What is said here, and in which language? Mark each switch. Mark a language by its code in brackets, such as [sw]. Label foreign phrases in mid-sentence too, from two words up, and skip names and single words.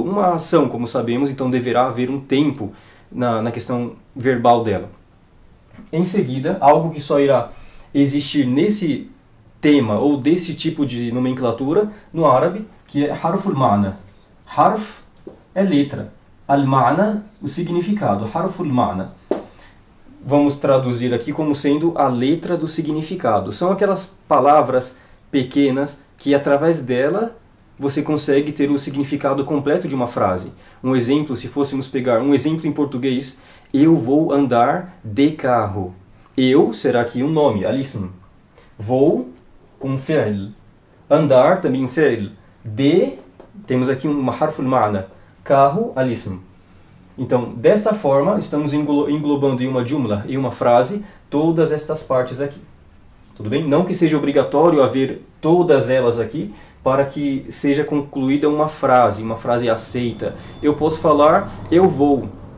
[pt] Uma ação, como sabemos, então deverá haver um tempo na questão verbal dela. Em seguida, algo que só irá existir nesse tema ou desse tipo de nomenclatura no árabe, que é [ar] حرف المعنى. [pt] Harf é letra, [ar] المعنى, [pt] o significado, [ar] حرف المعنى. [pt] Vamos traduzir aqui como sendo a letra do significado. São aquelas palavras pequenas que através dela você consegue ter o significado completo de uma frase. Um exemplo, se fôssemos pegar um exemplo em português, eu vou andar de carro. Eu será aqui um nome, al-ism. Vou, um fi'l. Andar, também um fi'l. De, temos aqui uma [ar] حرف المعنى. [pt] Carro, al-ism. Então, desta forma, estamos englobando em uma jumla, em uma frase, todas estas partes aqui. Tudo bem? Não que seja obrigatório haver todas elas aqui, para que seja concluída uma frase aceita. Eu posso falar, eu vou.